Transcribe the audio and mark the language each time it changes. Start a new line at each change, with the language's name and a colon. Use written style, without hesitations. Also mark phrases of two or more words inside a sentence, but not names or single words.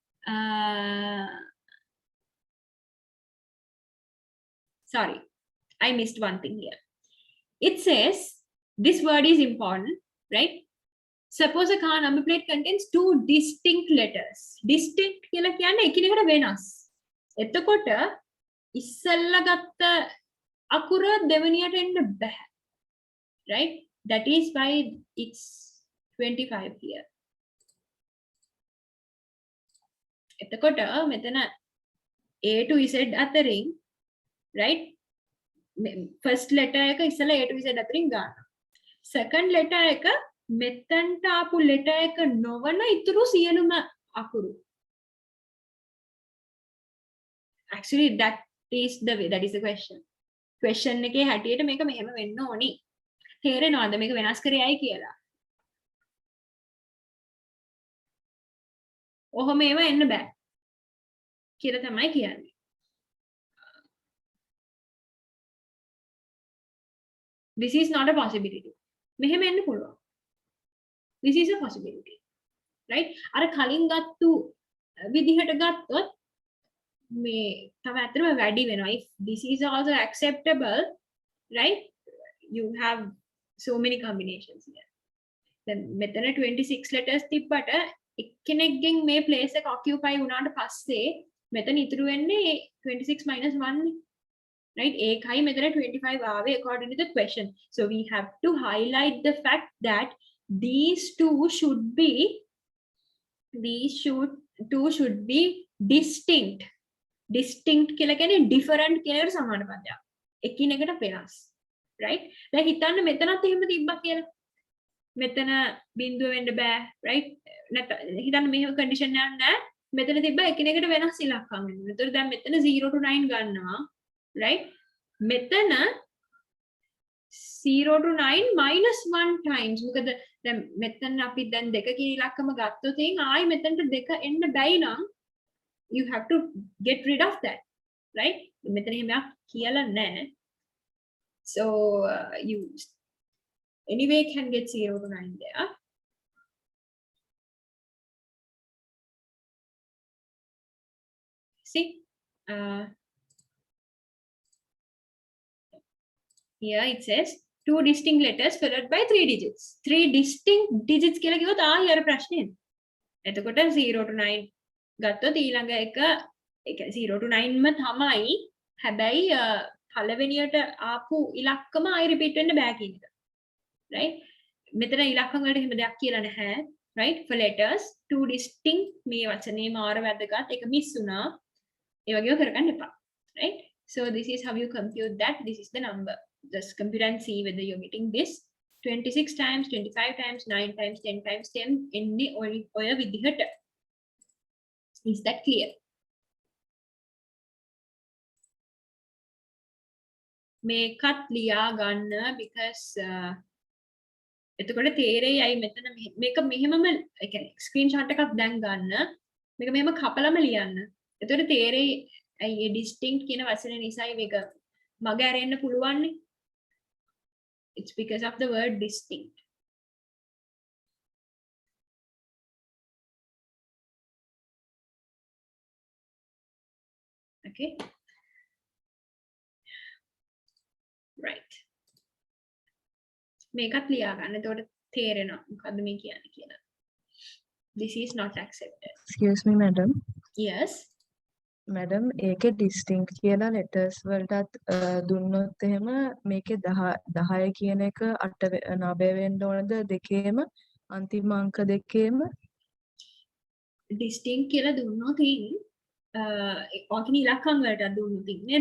English: Sorry. I missed one thing here. It says this word is important, right? Suppose a car number plate contains two distinct letters.
Sinhala: Distinct කියලා කියන්නේ එකිනෙකට වෙනස්. එතකොට ඉස්සෙල්ලා ගත්ත අකුර දෙවෙනියට එන්න බෑ.
English: Right? That is why it's 25 here.
Sinhala: එතකොට මෙතන
English: A to Z
Sinhala: අතරින්, right?
English: First letter
Sinhala: එක ඉස්සෙල්ලා
English: A to Z
Sinhala: අතරින් ගන්න.
English: Second letter
Sinhala: එක මෙතනට ආපු letter එක නොවන ඉතුරු සියලුම අකුරු.
English: Actually that is the way, that is the question.
Sinhala: Question එකේ හැටියට මේක මෙහෙම වෙන්න ඕනි. තේරෙනවද මේක වෙනස් කරේයි කියලා? ඔහොම ඒව එන්න බෑ කියලා තමයි කියන්නේ.
English: This is not a possibility.
Sinhala: මෙහෙම එන්න පුළුවන්.
English: This is a possibility, right?
Sinhala: අර කලින් ගත්තු විදිහට ගත්තොත් මේ තව ඇත්තටම වැඩි වෙනවා.
English: If this is also acceptable, right? You have so many combinations here.
Sinhala: Then මෙතන 26 letters තිබ්බට එක්කෙනෙක්ගෙන් මේ place එක occupy වුණාට පස්සේ මෙතන ඉතුරු වෙන්නේ 26 minus 1 නේ. Right? ඒකයි මෙතන 25 ආවේ
English: according to the question. So we have to highlight the fact that these two should be distinct.
Sinhala: Distinct කියලා කියන්නේ different කියන එකට සමාන පදයක්. එකිනෙකට වෙනස්. Right? දැන් හිතන්න මෙතනත් එහෙම තිබ්බා කියලා. මෙතන බිඳුව වෙන්න බෑ. Right? නැත්නම් හිතන්න මෙහෙම condition එකක් නැහැ. මෙතන තිබ්බ එකිනෙකට වෙනස් ඉලක්කම් වෙනවා. ඒතර දැන් මෙතන
English: 0 to 9
Sinhala: ගන්නවා. Right? මෙතන
English: 0 to 9 minus 1 times.
Sinhala: මොකද දැන් මෙතන අපි දැන් දෙක කියන ඉලක්කම ගත්තොත් ආයි මෙතනට දෙක එන්න බැයි නම්
English: you have to get rid of that. Right?
Sinhala: මෙතන එහෙම කියලා නැහැ.
English: So you anyway can get 0 to 9 there. See? Here it says 2 distinct letters followed by 3 digits. 3 distinct digits
Sinhala: කියලා කිව්වොත් ආයි අර ප්‍රශ්නේ. එතකොට
English: 0 to 9
Sinhala: ගත්තොත් ඊළඟ එක
English: 0 to 9
Sinhala: ම තමයි. හැබැයි පළවෙනියට ආපු ඉලක්කම ආයි රිපීට් වෙන්න බෑ කියන එක.
English: Right?
Sinhala: මෙතන ඉලක්කම් වලට එහෙම දෙයක් කියලා නැහැ.
English: Right? For letters 2 distinct
Sinhala: මේ වචනේ මාර වැදගත්. ඒක මිස් වුණා. ඒ වගේම කරගන්න එපා.
English: Right? So this is how you compute that. This is the number. Just compute and see whether you're getting this. 26 times, 25 times, 9 times, 10 times 10
Sinhala: එන්නේ ඔය විදිහට.
English: Is that clear?
Sinhala: මේකත් ලියා ගන්න because එතකොට තේරෙයි අයි මෙතන මේක මෙහෙමම ඒ කියන්නේ ස්ක්‍රීන්ෂොට් එකක් දැන් ගන්න. මේක මෙහෙම කපලම ලියන්න. එතකොට තේරෙයි අයි distinct කියන වචනේ නිසායි මේක මග ඇරෙන්න පුළුවන් නේ.
English: It's because of the word distinct. Okay. Right.
Sinhala: මේකත් ලියා ගන්න. එතකොට තේරෙනවා මොකද්ද මේ කියන්නේ කියලා.
English: This is not accepted. Excuse me, madam. Yes. Madam,
Sinhala: ඒකේ distinct කියලා letters වලටත් දුන්නොත් එහෙම මේකේ 10 කියන එක 8 9 වෙන්න ඕනද දෙකේම අන්තිම අංක දෙකේම distinct කියලා දුන්නොත් ඔකින ඉලක්කම් වලට දුන්නොත් නේද?